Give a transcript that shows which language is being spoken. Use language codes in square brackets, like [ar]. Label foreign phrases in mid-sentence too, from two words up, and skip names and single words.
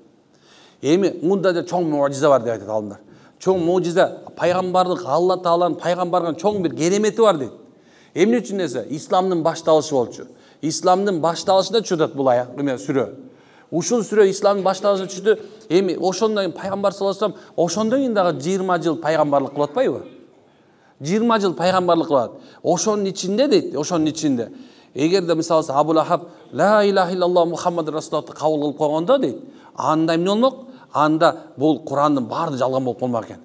[ky] Эми мында да чоң мужиза бар деп айтат алымдар. Чоң мужиза, пайгамбарлык, Алла Тааланын пайгамбарга чоң бир керемети бар дейт. Эмне үчүн десе, исламдын башталышы болчу. Исламдын башталышында чүрөт бул сүрө. Ушул сүрө исламдын башталышында чүрдү. Эми ошондон кийин пайгамбар [ar] صلى الله عليه وسلم [ky] ошондон кийин дагы 20 жыл пайгамбарлык кылып атпайбы? 20 жыл пайгамбарлык кылат. Ошонун ичинде дейт, ошонун ичинде. Эгерде мисалы Абу Лахаб [ar] لا إله إلا الله محمد رسول الله [ky] кабыл кылып койгондо дейт, анда эмне болмок? Анда бул Курандын баары жалган болуп калмак экен.